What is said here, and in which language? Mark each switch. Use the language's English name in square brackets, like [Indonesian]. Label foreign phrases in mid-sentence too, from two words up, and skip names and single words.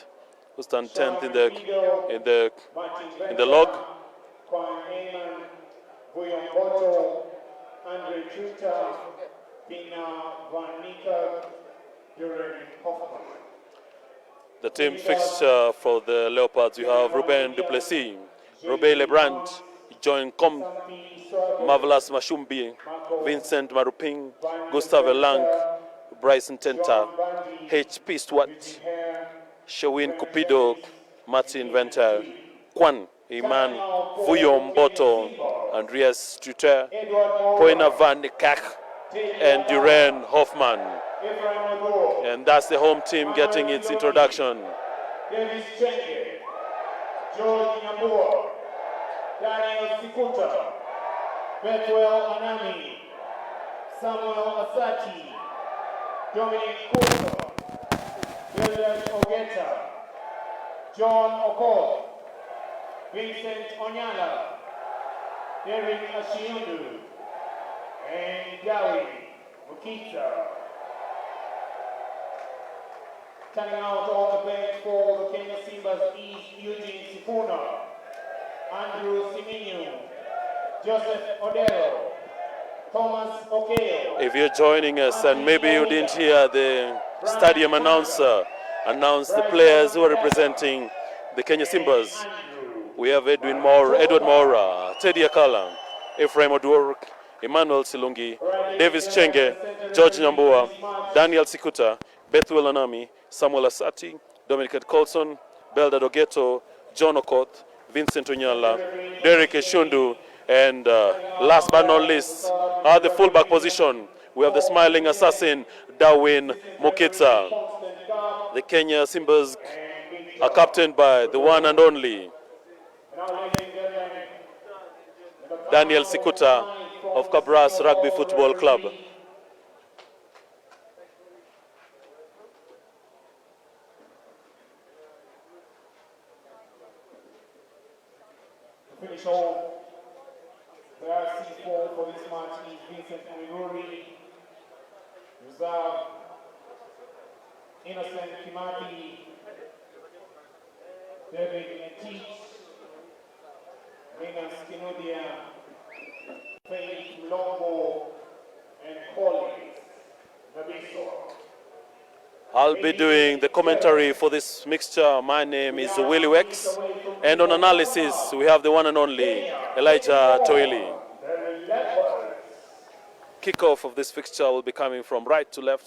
[English] Who stand 10th in the log. The team fixture for the Leopards, you have Ruben Duplessis, Robert Lebrand, John Com, Marvelous Mashumbi, Vincent Maruping, Gustave Lang, Bryson Tenta, H.P. Stewart, Shawin Cupido, Martin Venter, Kwan Iman, Vuyo Mboto, Andreas Struter, Poina Van de Kach, and Duran Hoffman. And that's the home team getting its introduction. Davis Chenge, George Nyambua, Daniel Sikuta, Betwell Anami, Samuel Asati, Dominic Kuto, William Ogeta, John Okor, Vincent Onyala, Derek Ashiundu, and Gawi Mukita. Turning out on the bench for the Kenya Simbas is Eugene Sifuna, Andrew Siminyu, Joseph Odero, Thomas Okeo. If you're joining us and maybe you didn't hear the stadium announcer announce the players who are representing the Kenya Simbas, we have Edward Mora, Teddy Akala, Ephraim Odur, Emmanuel Silungi, Davis Chenge, George Nyambua, Daniel Sikuta, Bethwell Anami, Samuel Asati, Dominic Colson, Belda Dogeto, John Okoth, Vincent Onyala, Derek Eshundu, and last but not least, at the fullback position, we have the smiling assassin, Darwin Mokitsa. The Kenya Simbas are captained by the one and only Daniel Sikuta of Kabras Rugby Football Club. Finish off the RC4 for this match is Vincent Mwiguri, reserve Innocent Kimati, David Etich, Minas Kinudia, Faith Mlongo, and Collins Nabiso. I'll be doing the commentary for this mixture. My name is Willie Wex, and on analysis we have the one and only Elijah Toili. Kickoff of this fixture will be coming from right to left.